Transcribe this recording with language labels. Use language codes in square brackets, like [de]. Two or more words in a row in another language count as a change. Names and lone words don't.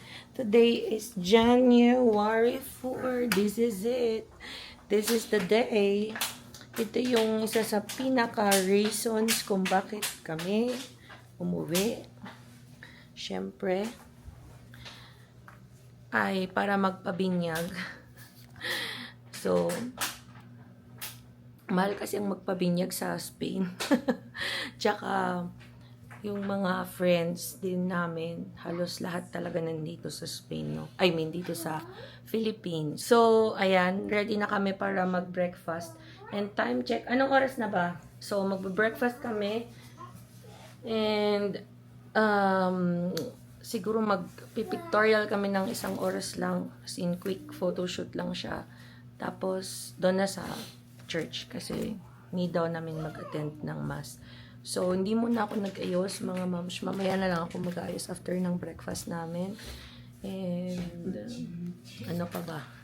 [en] Today is January 4. This is it. This is the day. [tl] Ito yung isa sa pinaka-reasons kung bakit kami umuwi. Siyempre, ay para magpabinyag. So, mahal kasi ang magpabinyag sa Spain. Tsaka, yung mga friends din namin, halos lahat talaga nandito sa Spain, no? [en] I mean, [tl] dito sa Philippines. So, ayan, ready na kami para mag-breakfast. [en] And time check, [tl] anong oras na ba? So, mag-breakfast kami. And, siguro mag-pictorial kami ng 1 oras lang. As in, quick photoshoot lang siya. Tapos, doon na sa church kasi need daw namin mag-attend ng mass. So, hindi muna ako nag-ayos, mga moms. Mamaya na lang ako mag-ayos after ng breakfast namin. And, ano pa ba?